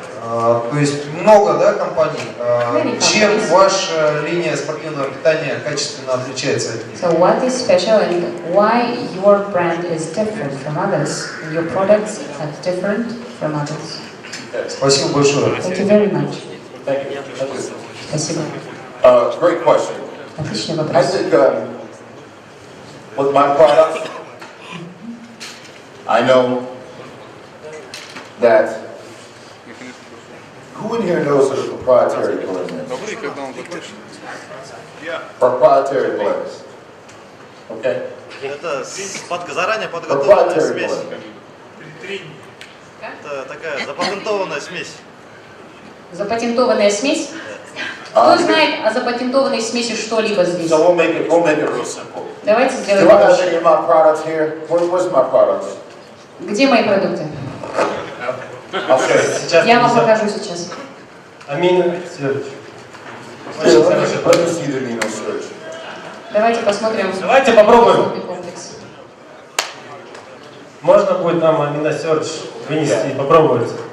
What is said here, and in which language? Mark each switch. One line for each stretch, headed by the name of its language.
Russian: То есть много, да, компаний. Чем ваша линия спортивного питания качественно отличается от них?
English: So what is special and why your brand is different from others? Your products are different from others.
Russian: Спасибо большое.
English: Thank you very much. Thank you.
Russian: Спасибо.
English: Great question.
Russian: Отличный
English: I
Russian: вопрос.
English: think with my product, I know that who in here knows what a proprietary blend is? Proprietary blends. Okay?
Russian: Это заранее подготовленная смесь. Это такая запатентованная смесь. Запатентованная смесь? Кто знает о запатентованной смеси что-либо здесь?
English: So we'll make it real simple.
Russian: Давайте сделаем
English: Do I have
Russian: проще.
English: any of my products here? Where's my products?
Russian: Где мои продукты?
English: Okay.
Russian: Я вам покажу сейчас. Амина Сергеевич.
English: Let me see the amino search.
Russian: Давайте посмотрим. Давайте попробуем. Комплекс. Можно будет нам аминосерч вынести и попробовать?